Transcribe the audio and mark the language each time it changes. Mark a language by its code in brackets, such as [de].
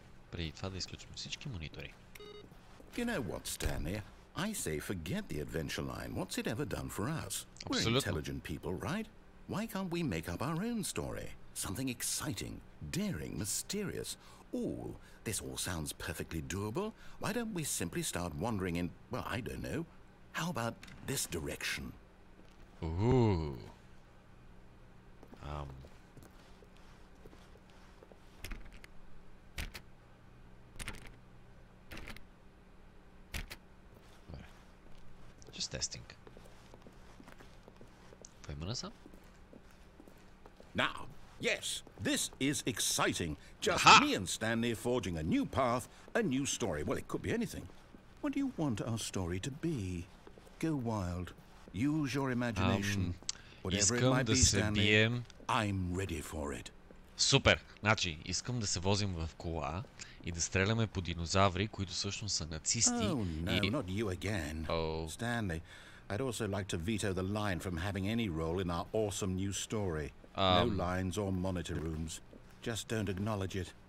[bg] Преди това да изключим всички монитори. [en] You know what, Stanley? I say forget the adventure line. What's it ever done for us? We're intelligent people, right? Why can't we make up our own story? Something exciting, daring, mysterious. Ooh, this all sounds perfectly doable. Why don't we simply start wandering in, well, I don't know. How about this direction? Ooh. Just testing. Now, yes, this is exciting. Just me and Stanley forging a new path, a new story. Well, it could be anything. What do you want our story to be? Go wild. Use your imagination. Whatever it might be, Stanley, I'm ready for it. [bg] Супер! Значи, искам да се возим в кола и да стреляме по динозаври, които всъщност са нацисти. [en] Oh, no, not you again. Stanley, I'd also like to veto the line from having any role in our awesome new story. No lines or monitor rooms. Just don't acknowledge it.